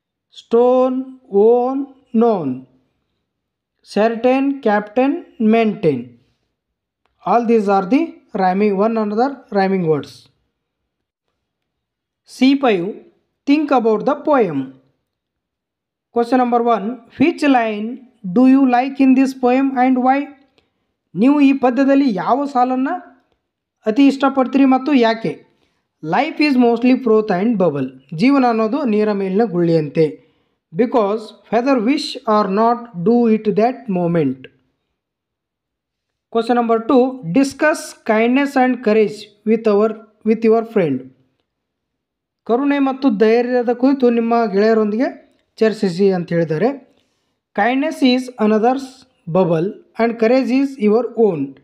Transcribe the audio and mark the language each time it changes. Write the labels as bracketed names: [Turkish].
[English] Stone, own, known. Certain, captain, maintain. All these are the rhyming one another rhyming words. C5. Think about the poem. Question number 1. Which line do you like in this poem and why? [Kannada] ನೀವು ಈ ಪದ್ಯದಲ್ಲಿ ಯಾವ ಸಾಲನ್ನು ಅತಿ ಇಷ್ಟಪಡ್ತೀರಿ ಮತ್ತು ಯಾಕೆ? [English] Life is mostly froth and bubble. [Kannada] ಜೀವನ ಅನ್ನೋದು ನೀರ ಮೇಲಿನ ಗುಳ್ಳೆಯಂತೆ. [English] Because whether wish are not do it that moment. Question number 2. Discuss kindness and courage with your friend. [Kannada] ಕರುಣೆ ಮತ್ತು ಧೈರ್ಯದ ಕುರಿತು ನಿಮ್ಮ ಗೆಳೆಯರೊಂದಿಗೆ ಚರ್ಚಿಸಿ ಅಂತ ಹೇಳಿದ್ದಾರೆ. [English] Kindness is another's bubble and courage is your own.